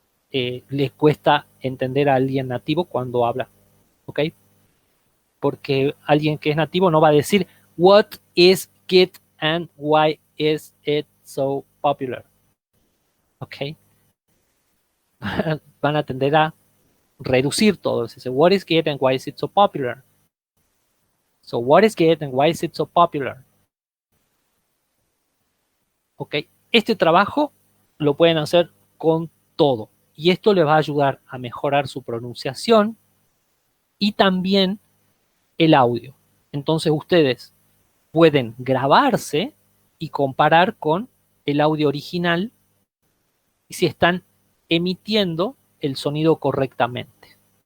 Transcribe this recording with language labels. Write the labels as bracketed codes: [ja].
[es] Le cuesta entender a alguien nativo cuando habla, ¿ok? Porque alguien que es nativo no va a decir [en] what is Git and why is it so popular, [es] ¿ok? Van a tender a reducir todo. Dice, [en] what is Git and why is it so popular? So, what is Git and why is it so popular? [es] ¿Ok? Este trabajo lo pueden hacer con todo. Y esto les va a ayudar a mejorar su pronunciación y también el audio. Entonces ustedes pueden grabarse y comparar con el audio original y si están emitiendo el sonido correctamente.